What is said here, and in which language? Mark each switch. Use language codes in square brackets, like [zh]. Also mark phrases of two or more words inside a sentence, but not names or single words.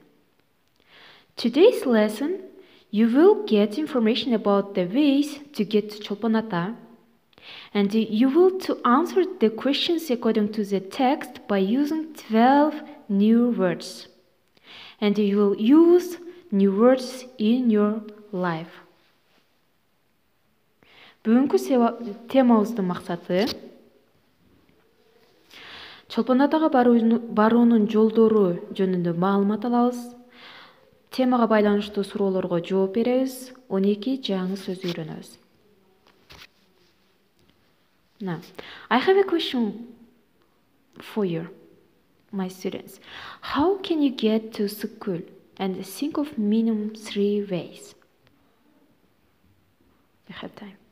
[en] Today's lesson, you will get information about the ways to get to Cholpon Ata, and you will to answer the questions according to the text by using 12 new words. And you will use new words in your life. [ky] Бүгүнкү темабыздын максаты Cholpon Атага баруунун жолдору жөнүндө маалымат алабыз. Темага байланыштуу суроолорго жооп беребиз. 12 жаңы сөз үйрөнөбүз. [en] Now, I have a question for you, my students. How can you get to school? And think of minimum 3 ways. You have time.